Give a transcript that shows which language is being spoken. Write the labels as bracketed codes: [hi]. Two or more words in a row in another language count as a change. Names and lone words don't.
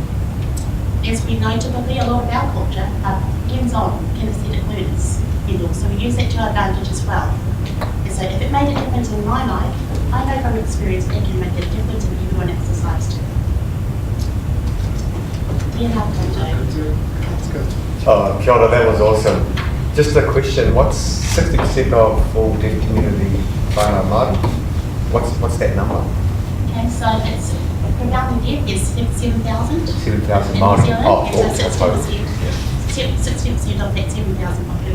[en] As we know, typically a lot of our culture are hands-on, kinesthetic learners, so we use that to our advantage as well. And so if it made a difference in my life, I know from experience it can make a difference in everyone else's lives too. Ian, how can I do? [mi] Kia ora, [en] that was awesome. Just a question, what's 60% of all deaf community [mi] whānau Māori? [en] What's that number? Okay, so it's predominantly deaf is 7,000. 7,000 in Māori. New Zealand, Oh, and so 60%, yeah. 60% of that 7,000 population